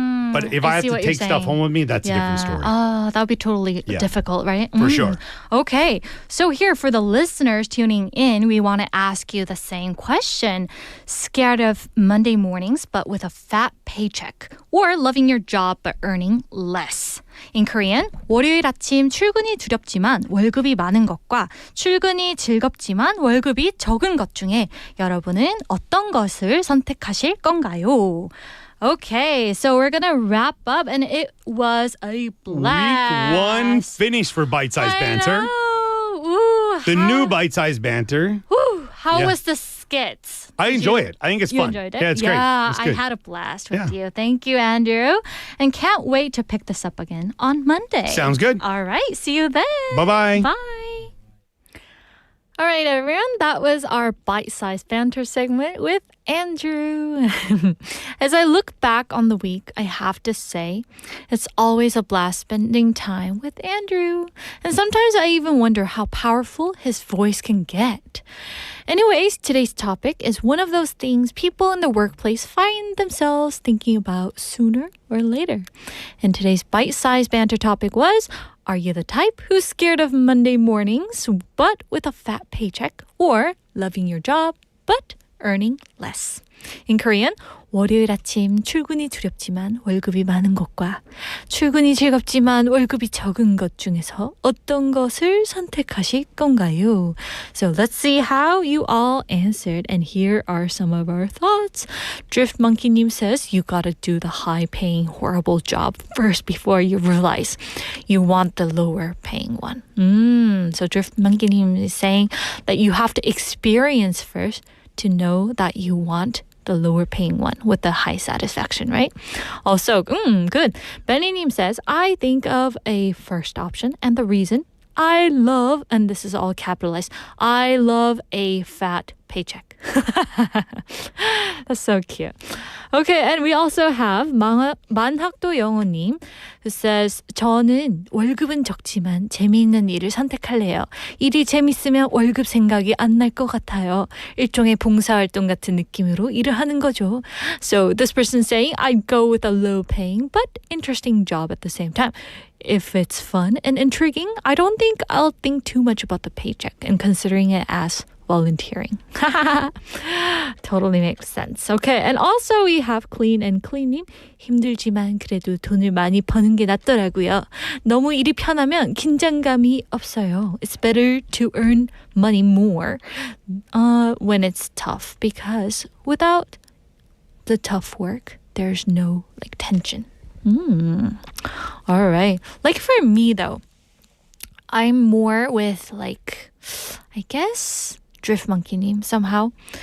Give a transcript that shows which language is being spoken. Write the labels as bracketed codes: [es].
[en] But if I have to take stuff home with me, that's a different story. Oh, that would be totally difficult, right? For sure. Okay. So here, for the listeners tuning in, we want to ask you the same question. Scared of Monday mornings, but with a fat paycheck? Or loving your job, but earning less? In Korean, [ko] 월요일 아침 출근이 두렵지만 월급이 많은 것과 출근이 즐겁지만 월급이 적은 것 중에 여러분은 어떤 것을 선택하실 건가요? [en] Okay, so we're gonna wrap up, and it was a blast. Week 1 finished for Bite-Sized Banter. Ooh, The new Bite-Sized Banter. How was the skits? I enjoy it. I think it's You fun. enjoyed it? Yeah, it's great. Yeah, It's I good. had a blast with you. Thank you, Andrew. And can't wait to pick this up again on Monday. Sounds good. All right, see you then. Bye-bye. Bye. All right, everyone. That was our bite-sized banter segment with Andrew. As I look back on the week, I have to say, it's always a blast spending time with Andrew. And sometimes I even wonder how powerful his voice can get. Anyways, today's topic is one of those things people in the workplace find themselves thinking about sooner or later. And today's bite-sized banter topic was, are you the type who's scared of Monday mornings but with a fat paycheck, or loving your job but earning less? In Korean, [ko] 월요일 아침 출근이 두렵지만 월급이 많은 것과 출근이 즐겁지만 월급이 적은 것 중에서 어떤 것을 선택하실 건가요? [en] So let's see how you all answered, and here are some of our thoughts. Drift Monkey님 says you gotta do the high-paying horrible job first before you realize you want the lower-paying one. So Drift Monkey님 is saying that you have to experience first to know that you want the lower paying one with the high satisfaction, right? Also, good. Benny님 says, I think of a first option, and the reason I love, and this is all capitalized, I love a fat paycheck. That's so cute. Okay, and we also have 만학도 영어님 who says, [ko] 저는 월급은 적지만 재미있는 일을 선택할래요. 일이 재밌으면 월급 생각이 안 날 것 같아요. 일종의 봉사활동 같은 느낌으로 일을 하는 거죠. [en] So this person saying, I'd go with a low-paying but interesting job at the same time. If it's fun and intriguing, I don't think I'll think too much about the paycheck and considering it as volunteering. Totally makes sense. Okay, and also we have Clean and Clean님. [ko] 힘들지만 그래도 돈을 많이 버는 게 낫더라고요. 너무 일이 편하면 긴장감이 없어요. [en] It's better to earn money more when it's tough, because without the tough work, there's no tension. All right. Like for me though, I'm more with I guess Drift Monkey님 somehow.